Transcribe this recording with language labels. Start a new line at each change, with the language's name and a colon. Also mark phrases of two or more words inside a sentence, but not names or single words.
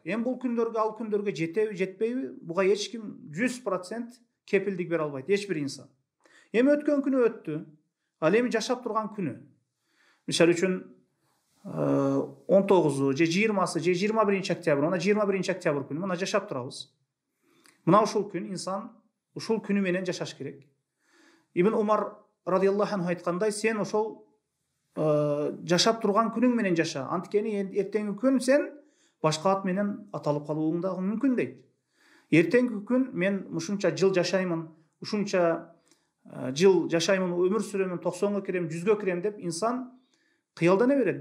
Kyrgyz: Эми бул күндөргө, ал күндөргө жетеби, жетпейби? Буга эч ким 100% кепилдик бере албайт, эч бир инсан. Эми өткөн күнү өттү. Ал эми жашап турган күнү. Мисалы үчүн 19 же 20 же 21 октябрь, мына 21 октябрь күнү мына жашап турабыз. Мына ушул күн инсан ушул күнү менен жашаш керек. Ибн Умар
Arabic: رضي الله عنه
Kyrgyz: айткандай, сен ошол жашап турган күнүң менен жаша. Анткени эртеңки күн сен башка ат менен аталып калууң да мүмкүн дейт. Эртеңки күн мен ушунча жыл жашаймын, ушунча жыл жашаймын, өмүр сүрөмүн, 90га кирем, 100га кирем деп инсан кыялдана берет.